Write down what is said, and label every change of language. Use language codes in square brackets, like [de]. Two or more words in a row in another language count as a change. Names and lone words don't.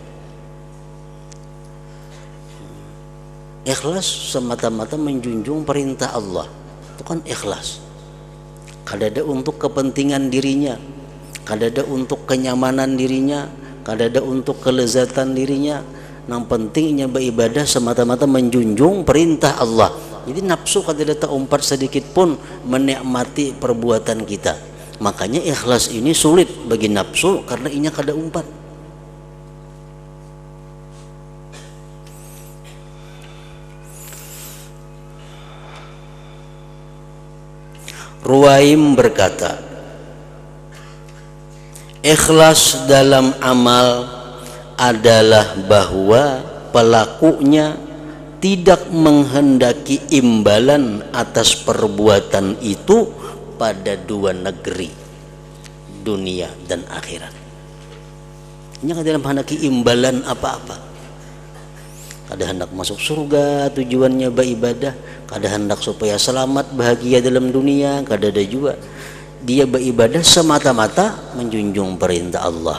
[id] Ikhlas semata-mata menjunjung perintah Allah. Itu kan ikhlas. [bjn] Kada ada untuk kepentingan dirinya, kada ada untuk kenyamanan dirinya, kada ada untuk kelezatan dirinya. [id] Yang pentingnya beribadah semata-mata menjunjung perintah Allah. [bjn] Jadi nafsu kada ada umpat sedikit pun menikmati perbuatan kita. Makanya ikhlas ini sulit bagi nafsu karena inya kada umpat. [id] Ruwaim berkata, ikhlas dalam amal adalah bahwa pelakunya tidak menghendaki imbalan atas perbuatan itu pada dua negeri, dunia dan akhirat. [bjn] Ini kada menghendaki imbalan apa-apa. Kada hendak masuk surga, tujuannya beribadah. Kada hendak supaya selamat bahagia dalam dunia, kada ada juga. [id] Dia beribadah semata-mata menjunjung perintah Allah.